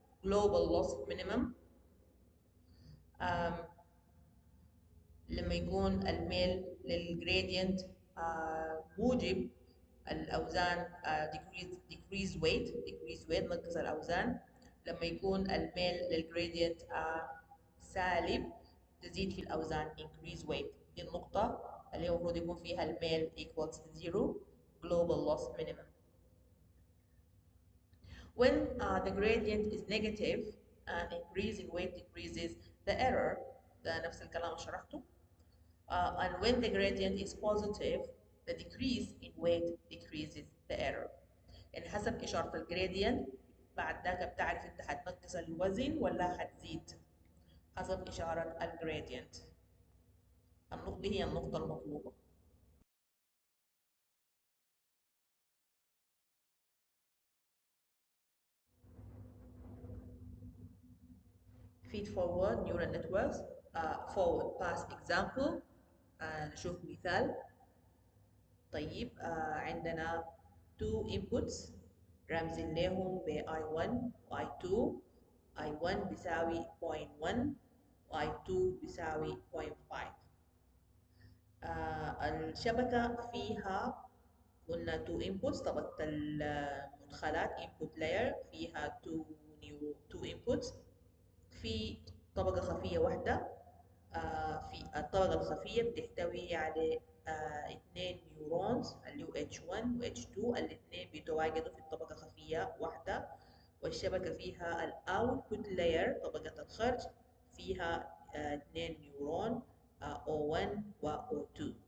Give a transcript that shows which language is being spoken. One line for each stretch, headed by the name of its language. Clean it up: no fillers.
Arabic: Global loss minimum لما يكون الميل للجريدينت موجب الأوزان
English: decrease weight
Arabic: نقص الأوزان. لما يكون الميل للجريدينت سالب تزيد في الأوزان
English: increase weight.
Arabic: دي النقطة اللي هو المفروض يكون فيها الميل
English: equals 0
Arabic: global loss minimum.
English: When the gradient is negative and increasing weight decreases the error،
Arabic: ده نفس الكلام اللي شرحته.
English: And when the gradient is positive the decrease in weight decreases the error.
Arabic: يعني حسب إشارة الجريدينت بعد ذاك بتعرف أنت هتنقص الوزن ولا هتزيد حسب إشارة الجريدينت. النقطة دي هي النقطة المطلوبة.
English: feed forward neural networks forward pass example.
Arabic: نشوف مثال. طيب عندنا
English: two inputs
Arabic: رمزين لهم ب I1 و I2. I1 بيساوي 0.1 و I2 بيساوي 0.5. الشبكة فيها قلنا
English: two inputs.
Arabic: طبقة المدخلات input layer فيها
English: two inputs.
Arabic: في طبقة خفية واحدة. في الطبقة الخفية بتحتوي على اثنين نيورونز اللي هو H1 و H2 الاثنين بيتواجدوا في الطبقة خفية واحدة. والشبكة فيها الاوتبوت لاير طبقة الخرج فيها اثنين نيورون O1 و O2.